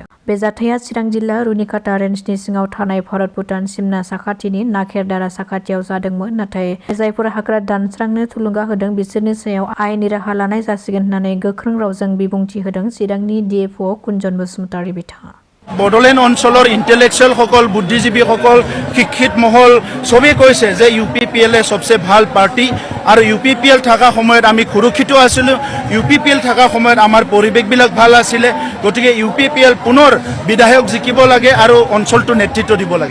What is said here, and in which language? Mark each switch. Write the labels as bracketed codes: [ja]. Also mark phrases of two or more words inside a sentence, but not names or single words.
[brx] बे जाथाया चिरां जिल्ला रुनिकाटा रेन्जनि सिङाव थानाय भारत भुटान सिमना साखाथिनि नाखेरदारा साखाथियाव जादोंमोन। नाथाय जायफोर हाग्रा दानस्रांनो थुलुंगा होदों बिसोरनि सायाव आयेननि राहा लानाय जासिगोन होननानै गोख्रों रावजों बिबुंथि होदों चिरांनि DFO कुन्जन बसुमतारि बिथाङा। [as] বডোলেণ্ড অঞ্চলৰ ইণ্টেলেকচুৱেলসকল, বুদ্ধিজীৱীসকল, শিক্ষিত মহল চবেই কৈছে যে UPPL সবচে ভাল পাৰ্টি আৰু UPPL থকা সময়ত আমি সুৰক্ষিত আছিলোঁ। UPPL থকা সময়ত আমাৰ পৰিৱেশবিলাক ভাল আছিলে। গতিকে UPPL পুনৰ বিধায়ক জিকিব লাগে আৰু অঞ্চলটো নেতৃত্ব দিব লাগে।